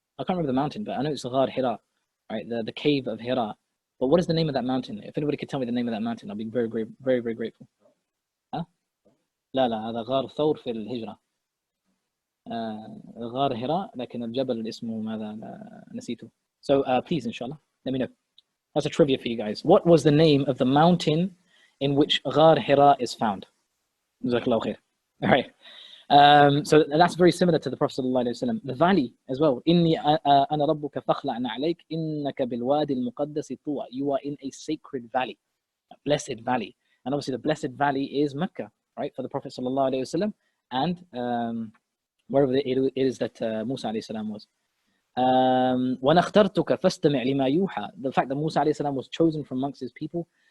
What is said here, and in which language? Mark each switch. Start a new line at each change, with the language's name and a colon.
English: I can't remember the mountain, but I know it's Ghar Hira, right? The cave of Hira. But what is the name of that mountain? If anybody could tell me the name of that mountain, I'll be very, very, very grateful.
Arabic: Huh? لا هذا غار ثور في الهجرة. غار هراء لكن الجبل اسمه ماذا نسيته.
English: So please, inshallah, let me know. That's a trivia for you guys. What was the name of the mountain in which Ghar Hira is found? Jazakallahu khair. All right. So that's very similar to the Prophet sallallahu alaihi wasallam. The valley as well.
Arabic: إني أنا ربك فاخلع عليك إنك بالوادي المقدس طوى.
English: You are in a sacred valley, a blessed valley. And obviously the blessed valley is Mecca, right, for the Prophet sallallahu alaihi wasallam, and wherever it is that Musa alayhi salam was.
Arabic: وَنَخْتَرْتُكَ فَاسْتَمِعْ لِمَا يُوحَى.
English: The fact that Musa alayhi salam was chosen from amongst his people,